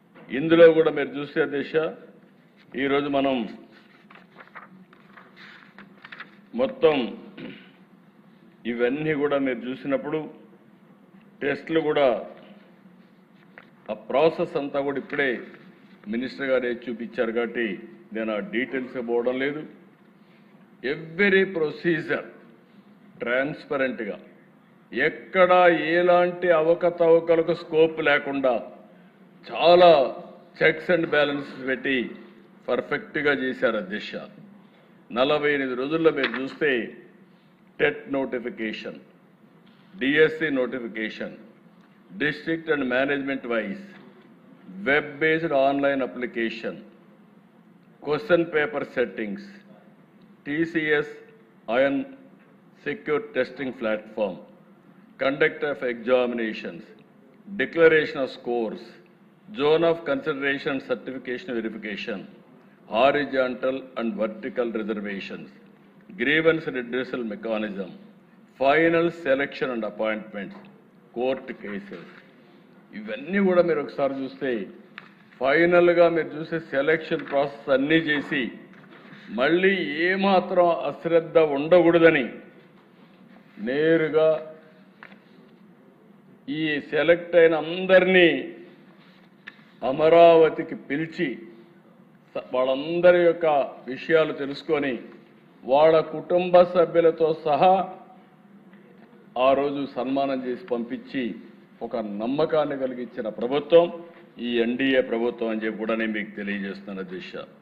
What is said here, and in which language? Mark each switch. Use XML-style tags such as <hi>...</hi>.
<te>ఇందులో కూడా మీరు చూసే దిశ ఈరోజు మనం మొత్తం ఇవన్నీ కూడా మీరు చూసినప్పుడు టెస్టులు కూడా ఆ ప్రాసెస్ అంతా కూడా ఇప్పుడే మినిస్టర్ గారే చూపించారు కాబట్టి నేను ఆ డీటెయిల్స్ పోవడం లేదు. ఎవ్రీ ప్రొసీజర్ ట్రాన్స్పరెంట్గా, ఎక్కడ ఎలాంటి అవకతవకలకు స్కోప్ లేకుండా చాలా చెక్స్ అండ్ బ్యాలెన్సెస్ పెట్టి పర్ఫెక్ట్గా చేశారు అధ్యక్ష. 48 రోజుల్లో మీరు చూస్తే</te> <en>TET notification, DSC notification, district and management wise, web-based online application, question paper settings, TCS Iron Secure Testing Platform, conduct of examinations, declaration of scores, zone of consideration, certification verification, horizontal and vertical reservations, grievance redressal mechanism, final selection and appointments, court cases.</en> <te>ఇవన్నీ కూడా మీరు ఒకసారి చూస్తే ఫైనల్గా మీరు చూసే selection process అన్నీ చేసి మళ్ళీ ఏమాత్రం అశ్రద్ధ ఉండకూడదని నేరుగా ఈ సెలెక్ట్ అయిన అందరినీ అమరావతికి పిలిచి వాళ్ళందరి యొక్క విషయాలు తెలుసుకొని వాళ్ళ కుటుంబ సభ్యులతో సహా ఆ రోజు సన్మానం చేసి పంపించి ఒక నమ్మకాన్ని కలిగించిన ప్రభుత్వం ఈ ఎన్డీఏ ప్రభుత్వం అని చెప్పి కూడా నేను మీకు తెలియజేస్తున్నాను అధ్యక్ష.</te>